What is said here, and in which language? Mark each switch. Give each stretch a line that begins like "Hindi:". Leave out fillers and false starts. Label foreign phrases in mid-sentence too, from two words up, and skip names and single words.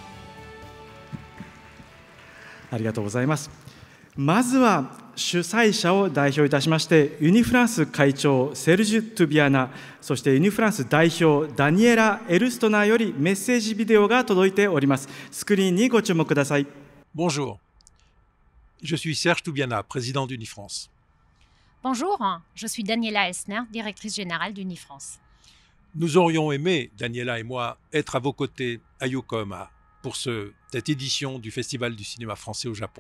Japanese: ありがとうございます。まずは主催者を代表いたしましてユニフランス会長セルジュ・トゥビアナ、そしてユニフランス代表ダニエラ・エルストナーよりメッセージビデオが届いております。スクリーンにご注目ください。
French: Bonjour, je suis Serge Toubiana, président d'Unifrance. Bonjour, je suis Daniela Elsner, directrice générale d'Unifrance. Nous aurions aimé, Daniela et moi, être à vos côtés à Yokohama pour cette édition du Festival du cinéma français au Japon.